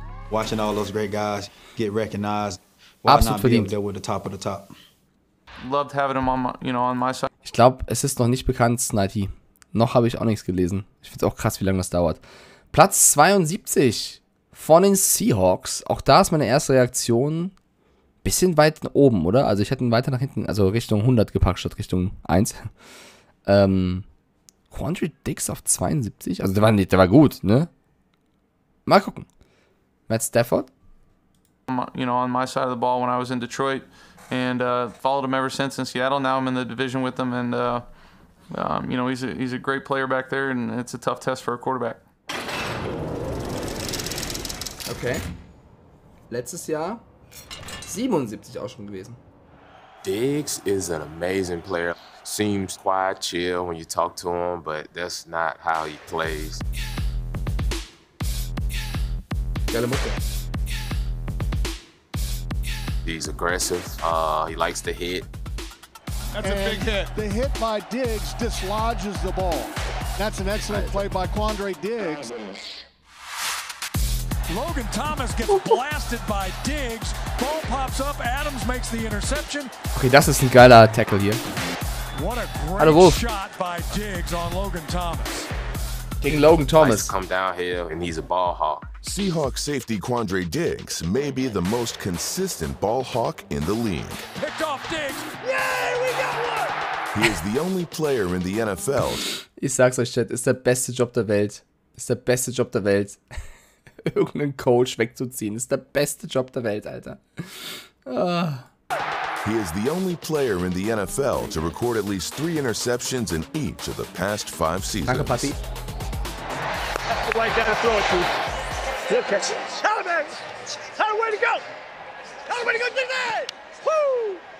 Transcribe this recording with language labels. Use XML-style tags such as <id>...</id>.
<en>Watching all those great guys get recognized. Why</en> <de>Absolut</de> <en>not be</en> <de>verdient.</de> <en>there with the top of the top? Loved having him on my side.</en> <de>Ich glaube, es ist noch nicht bekannt, Snidey. Noch habe ich auch nichts gelesen. Ich finde es auch krass, wie lange das dauert. Platz 72 von den Seahawks. Auch da ist meine erste Reaktion bisschen weit oben, oder? Also ich hätte ihn weiter nach hinten, also Richtung 100 gepackt statt Richtung 1. Quandre Diggs auf 72. Also der war gut, ne? Mal gucken. Matt Stafford.</de> <en>On my side of the ball when I was in Detroit and followed him ever since in Seattle. Now I'm in the division with him and he's a great player back there and it's a tough test for a quarterback. Okay.</en> <de>Letztes Jahr 77 auch schon gewesen.</de> <en>Diggs is an amazing player. Seems quiet, chill when you talk to him, but that's not how he plays.</en> <de>Geile Mucke.</de> <en>He's aggressive. He likes to hit. That's a big hit. The hit by Diggs dislodges the ball. That's an excellent play by Quandre Diggs. Logan Thomas gets blasted by Diggs. Ball pops up. Adams makes the interception.</en> <de>Okay, das ist ein geiler Tackle hier.</de> <en>What a</en> <de>Hallo</de> <en>great</en> <de>Wolf.</de> <en>shot by Diggs on Logan Thomas.</en> <de>Gegen Logan Thomas.</de> <en>Come downhill and he's a ball hawk. Seahawks safety Quandre Diggs may be the most consistent ball hawk in the league. Picked off Diggs. Yay, we got one! He is the only player in the NFL.</en> <de>Ich sag's euch, Chat, ist der beste Job der Welt. Ist der beste Job der Welt. Irgendeinen Coach wegzuziehen. Ist der beste Job der Welt, Alter. Ah.</de> <en>He is the only player in the NFL to record at least 3 interceptions in each of the past 5 seasons.</en> <de>Danke, Patti.</de> <en>Right down and throw it to. He'll catch it. Taliban! Way to go! Way to go, Diggs! Woo!</en>